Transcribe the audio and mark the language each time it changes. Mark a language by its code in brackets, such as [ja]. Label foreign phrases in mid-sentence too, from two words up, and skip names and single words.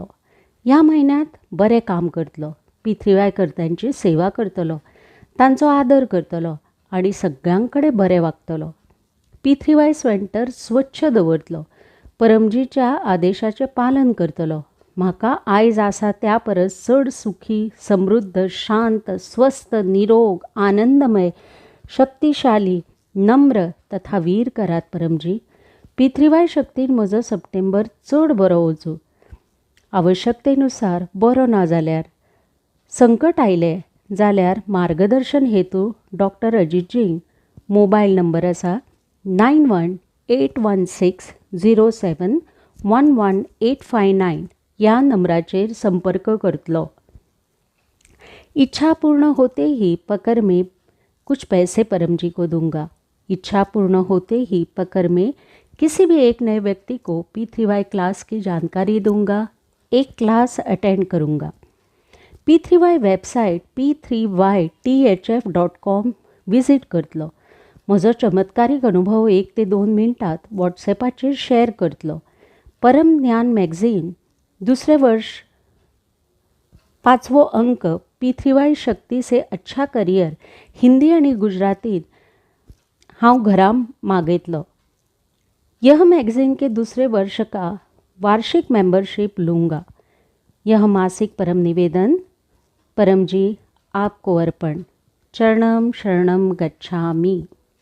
[kok] ह्या म्हयन्यांत बरें काम करतलो. पितृवाय कर्त्यांची सेवा करतलो, तांचो आदर करतलो आनी सगळ्यां कडेन बरें वागतलो. पितृवाय सेंटर स्वच्छ दवरतलो. परमजीच्या आदेशाचें पालन करतलो. म्हाका आयज आसा त्या परस चड सुखी, समृद्ध, शांत, स्वस्थ, निरोग, आनंदमय, शक्तिशाली, नम्र तथा वीर करात परमजी. पितृवाय शक्तीन म्हजो सप्टेंबर चड बरो वचूं. आवश्यकतेनुसार बरो ना जाल्यार संकट आयलें जाल्यार मार्गदर्शन हेतू डॉक्टर अजितजीन [en] mobile number [kok] आसा 918160711859 ह्या नंबराचेर संपर्क करतलो. [hi] इच्छा पूर्ण होते ही पकड़ में कुछ पैसे परमजी को दूंगा. इच्छा पूर्ण होते ही पकड़ में किसी भी एक नए व्यक्ति को पितृवाय क्लास की जानकारी दूंगा. एक क्लास अटेंड करूंगा. [kok] पितृवाय वेबसाइट p3ythf.com विजिट करतलो. म्हजो चमत्कारीक अनुभव 1 ते 2 मिनटात व्हॉट्सॅपाचेर शेअर करतलो. परम ज्ञान मॅगझीन 2रे वर्ष 5वो अंक पितृवाय शक्ति से अच्छा करियर हिंदी आणि गुजरातीत हांव घरा मागयतलो. [hi] यह मैगजीन के 2रे वर्ष का वार्षिक मेंबरशिप लूँगा. यह मासिक परम निवेदन परमजी आपको अर्पण. [sa] चरणम शरणम गच्छामि.